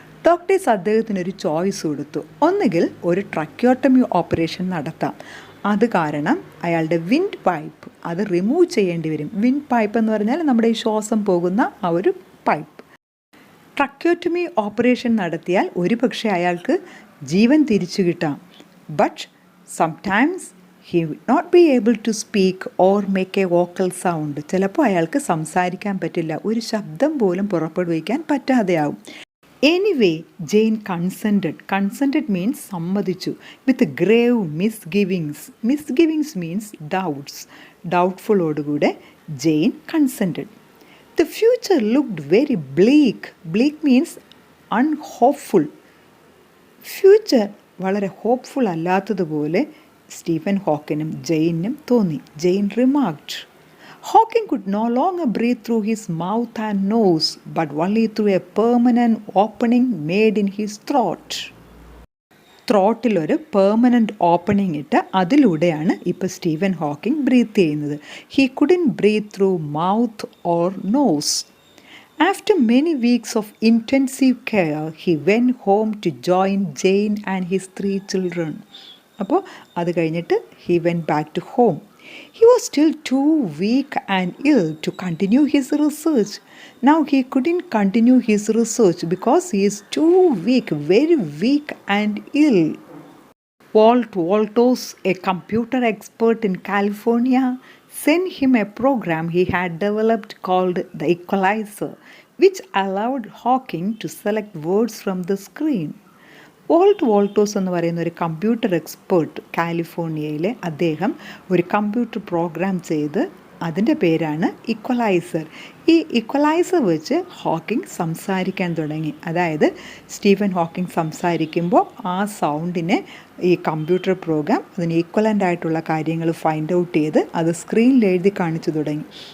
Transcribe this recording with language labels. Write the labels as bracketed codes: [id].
[ml] Doctors അദ്ദേഹത്തിനൊരു choice കൊടുത്തു. ഒന്നുകിൽ ഒരു ട്രക്യോട്ടമി ഓപ്പറേഷൻ നടത്താം, അത് കാരണം അയാളുടെ വിൻഡ് പൈപ്പ് അത് റിമൂവ് ചെയ്യേണ്ടി വരും. വിൻഡ് പൈപ്പ് എന്ന് പറഞ്ഞാൽ നമ്മുടെ ഈ ശ്വാസം പോകുന്ന ആ ഒരു പൈപ്പ്. ട്രക്യോട്ടമി ഓപ്പറേഷൻ നടത്തിയാൽ ഒരു പക്ഷേ അയാൾക്ക് ജീവൻ തിരിച്ചു കിട്ടാം. [en] But sometimes he would not be able to speak or make a vocal sound. [ml] ചിലപ്പോൾ അയാൾക്ക് സംസാരിക്കാൻ പറ്റില്ല, ഒരു ശബ്ദം പോലും പുറപ്പെടുവിക്കാൻ പറ്റാതെയാവും. [en] Anyway Jane consented. Consented means [ml] സമ്മതിച്ചു. [en] With grave misgivings. Misgivings means doubts. ഡൗട്ട്ഫുള്ളോടുകൂടെ Jane consented. The future looked very bleak. Bleak means unhopeful. [ml] Future വളരെ ഹോപ്പ്ഫുൾ അല്ലാത്തതുപോലെ സ്റ്റീഫൻ ഹോക്കിനും ജെയിനും തോന്നി. [en] Jane remarked, Hawking could no longer breathe through his mouth and nose, but only through a permanent opening made in his throat. [ml] ത്രോട്ടിലൊരു permanent opening ഇട്ട് അതിലൂടെയാണ് ഇപ്പോൾ Stephen Hawking breath ചെയ്യുന്നത്. [en] He couldn't breathe through mouth or nose. After many weeks of intensive care, he went home to join Jane and his 3 children. [ml] അപ്പോൾ അത് കഴിഞ്ഞിട്ട് [en] he went back to home. He was still too weak and ill to continue his research. Now he couldn't continue his research because he is too weak, very weak and ill. Walt Wolters, a computer expert in California, sent him a program he had developed called the equalizer, which allowed Hawking to select words from the screen. [ml] വോൾട്ടേഴ്സ് എന്ന് പറയുന്ന ഒരു computer expert കാലിഫോർണിയയിലെ അദ്ദേഹം ഒരു computer program ചെയ്ത് അതിൻ്റെ പേരാണ് equaliser. ഈ ഇക്വലൈസർ വെച്ച് ഹോക്കിംഗ് സംസാരിക്കാൻ തുടങ്ങി. അതായത് സ്റ്റീഫൻ ഹോക്കിംഗ് സംസാരിക്കുമ്പോൾ ആ സൗണ്ടിനെ ഈ കമ്പ്യൂട്ടർ പ്രോഗ്രാം അതിന് ഈക്വലൻ്റ് ആയിട്ടുള്ള കാര്യങ്ങൾ ഫൈൻഡ് ഔട്ട് ചെയ്ത് അത് സ്ക്രീനിൽ എഴുതി കാണിച്ചു തുടങ്ങി.